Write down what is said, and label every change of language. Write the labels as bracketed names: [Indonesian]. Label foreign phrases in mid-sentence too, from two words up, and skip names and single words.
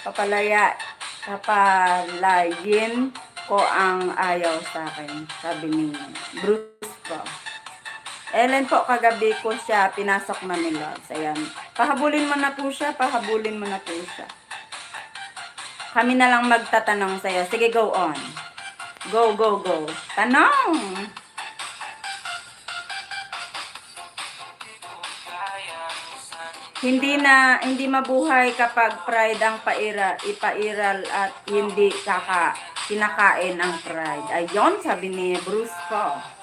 [Filipino] Papalayin ko ang ayaw sa akin. Sabi ni Bruce ko. Ellen po, kagabi ko siya, pinasok na nila. Ayan. Pahabulin mo na po siya. Kami na lang magtatanong sa'yo. Sige, [English] go on. Go. [Filipino] Tanong! Hindi mabuhay kapag pride ang ipairal at hindi kinakain ang pride. Ayun, sabi ni Bruce ko.